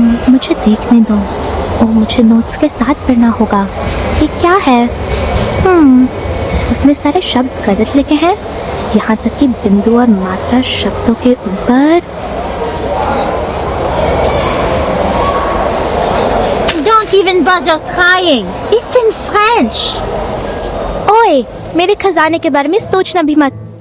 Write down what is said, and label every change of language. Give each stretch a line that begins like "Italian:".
Hindi: मुझे देखने दो। मुझे नोट्स के साथ पढ़ना होगा। ये क्या है? उसने सारे शब्द गलत लिखे हैं, यहाँ तक कि बिंदु और मात्रा शब्दों के ऊपर।
English: Don't even bother trying. It's in French.
Hindi: ओए, मेरे खजाने के बारे में सोचना भी मत।